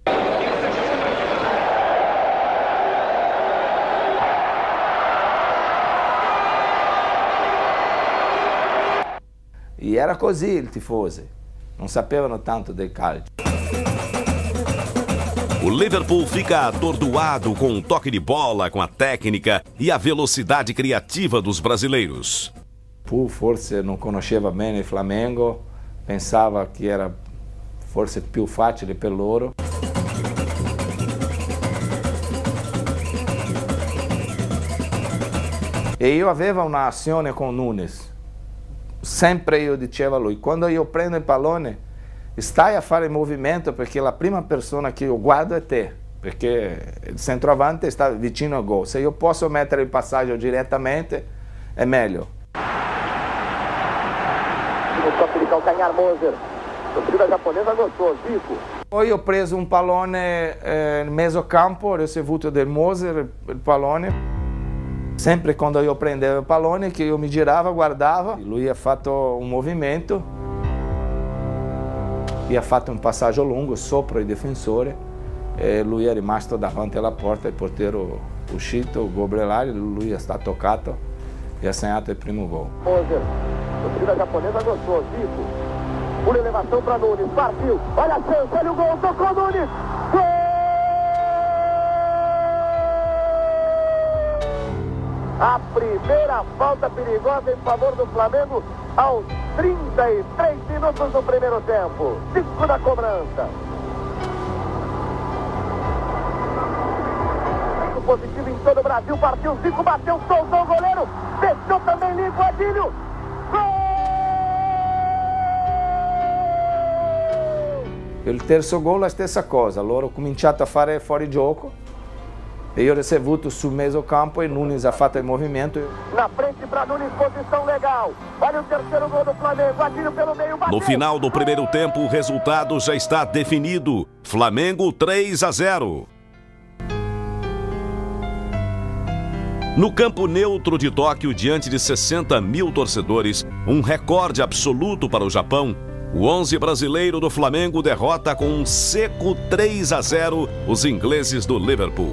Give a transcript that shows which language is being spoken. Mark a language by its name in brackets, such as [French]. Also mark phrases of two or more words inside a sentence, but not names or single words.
[Italian] E era così il tifosi, non sapevano tanto del calcio. [Portuguese] O Liverpool fica atordoado com o toque de bola, com a técnica e a velocidade criativa dos brasileiros. [Italian] Pur forse non conosceva bene il Flamengo, pensava che era forse più facile per loro. E io avevo un'azione con Nunes. Sempre io dicevo a lui, quando io prendo il pallone, stai a fare il movimento perché la prima persona che io guardo è te, perché il centroavante sta vicino al gol. Se io posso mettere il passaggio direttamente, è meglio. [Portuguese] No toque de calcanhar, Moser. A torcida japonesa gostou, Zico. [Italian] Poi ho preso un pallone nel mezzo campo, ho ricevuto del Moser il pallone. Sempre quando io prendevo il pallone, che io mi girava, guardava, lui ha fatto un movimento e ha fatto un passaggio lungo sopra il difensore e lui è rimasto davanti alla porta, il portiere uscito, Gobrelari, lui è toccato e ha segnato il primo gol. [Portuguese] Moser, a torcida japonesa gostou, Zico. Por elevação para Nunes, partiu, olha a chance, olha o gol, tocou Nunes, gol! A primeira falta perigosa em favor do Flamengo aos 33 minutos do primeiro tempo. 5 da cobrança. Positivo em todo o Brasil, partiu Zico, bateu, soltou o goleiro, fechou também limpo, Adílio. Gol! [Italian] Il terzo gol la stessa cosa, loro ho cominciato a fare fuori gioco E io ho ricevuto sul mezzo campo e Nunes ha fatto il movimento. [Portuguese] Na frente para Nunes, posição legal. Olha o terceiro gol do Flamengo, atira pelo meio, bateu. No final do primeiro tempo, o resultado já está definido. Flamengo 3-0. No campo neutro de Tóquio, diante de 60 mil torcedores, um recorde absoluto para o Japão, o 11 brasileiro do Flamengo derrota com um seco 3-0 os ingleses do Liverpool.